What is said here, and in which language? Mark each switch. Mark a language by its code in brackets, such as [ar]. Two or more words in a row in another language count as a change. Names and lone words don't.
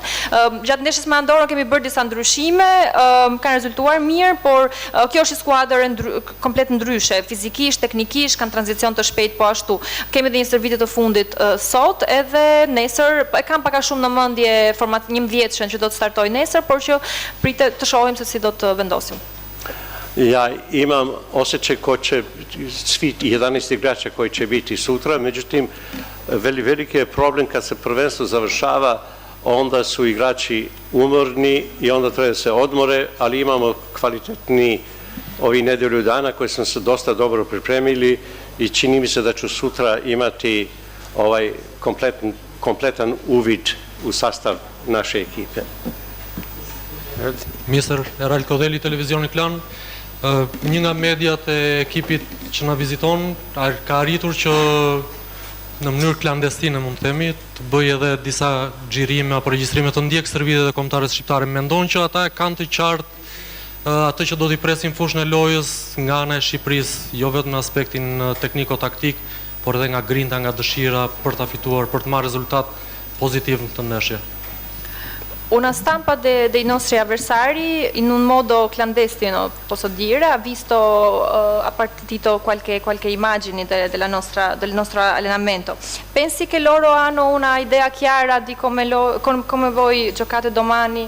[sq] Gjatë ndeshjes me Andorrën kemi bërë disa ndryshime, kanë rezultuar mirë, por kjo është skuadër komplet ndryshe, fizikisht, teknikisht, kanë tranzicion të shpejt, po ashtu. Kemi dhe një stërvitje të fundit sot, edhe nesër, e kam paka shumë në mendje 11-shën që do të startoj nesër, por që pritet të shohim se si do të vendosim. [sr] Ja imam osjećaj ko će, svi 11 igrača koji će biti sutra, međutim, veliki je problem kad se prvenstvo završava, onda su igrači umorni i onda treba da se odmore, ali imamo kvalitetni ovi nedelju dana koji smo se dosta dobro pripremili i čini mi se da ću sutra imati ovaj kompletan uvid u sastav naše ekipe. [sq] Mr. Eral Kodeli, Televizioni Klan, një nga mediat e ekipit që na viziton ka arritur që në mënyrë klandestine mund të themi, të bëj edhe disa xhirime apo regjistrime të ndjekës stërvitjet e kombëtarëve shqiptarë. Mendon që ata kanë të qartë atë që do t'i presin fushën e lojës nga ana e Shqipërisë, jo vetëm në aspektin tekniko-taktik, por edhe nga grinta, nga dëshira për ta fituar, për të marrë rezultat pozitiv në këtë ndeshje. [it] Una stampa dei nostri avversari in un modo clandestino, posso dire, ha visto, ha partito qualche immagini del nostro allenamento. Pensi che loro hanno una idea chiara di come voi giocate domani?